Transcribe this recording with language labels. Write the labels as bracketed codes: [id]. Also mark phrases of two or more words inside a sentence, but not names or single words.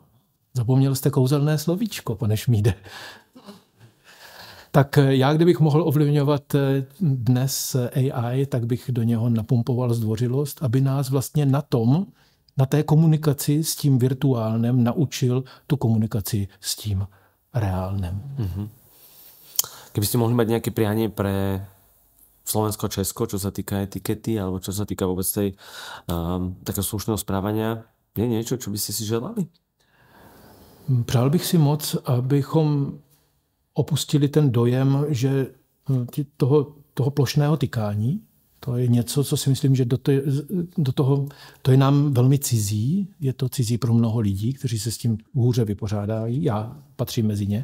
[cs] Zapomněl jste kouzelné slovíčko, pane Šmíde. Tak já, kdybych mohl ovlivňovat dnes AI, tak bych do něho napumpoval zdvořilost, aby nás vlastně na té komunikaci s tím virtuálním naučil tu komunikaci s tím reálnym. Mm-hmm. [sk] Keby ste mohli mať nejaké prianie pre Slovensko a Česko, čo sa týka etikety, alebo čo sa týka vôbec tej takého slušného správania, je niečo, čo by ste si želali? [cs] Přál bych si moc, abychom opustili ten dojem, že toho plošného tykání, to je něco, co si myslím, že do toho, to je nám velmi cizí, je to cizí pro mnoho lidí, kteří se s tím hůře vypořádají, já patřím mezi ně.